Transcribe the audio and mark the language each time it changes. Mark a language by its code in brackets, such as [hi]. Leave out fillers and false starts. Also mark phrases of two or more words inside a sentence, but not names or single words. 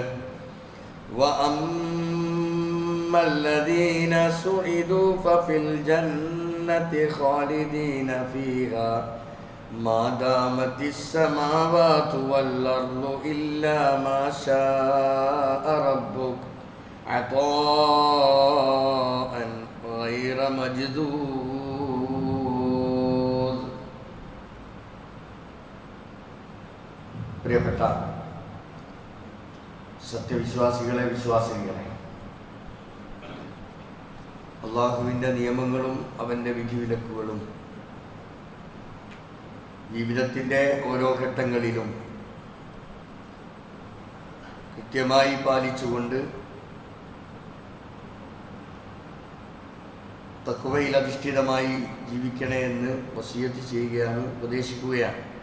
[ar] وأما الذين سعدوا ففي الجنة خالدين فيها ما دامت السماوات والأرض إلا ما شاء ربك عطاء غير مجذوذ. [ml] പ്രിയപ്പെട്ട സത്യവിശ്വാസികളെ, വിശ്വാസിനികളെ, അള്ളാഹുവിൻ്റെ നിയമങ്ങളും അവൻ്റെ വിധിവിലക്കുകളും ജീവിതത്തിൻ്റെ ഓരോ ഘട്ടങ്ങളിലും കൃത്യമായി പാലിച്ചുകൊണ്ട് തഖ്വയിൽ അധിഷ്ഠിതമായി ജീവിക്കണേ എന്ന് വസിയത്ത് ചെയ്യുകയാണ്, ഉപദേശിക്കുകയാണ്.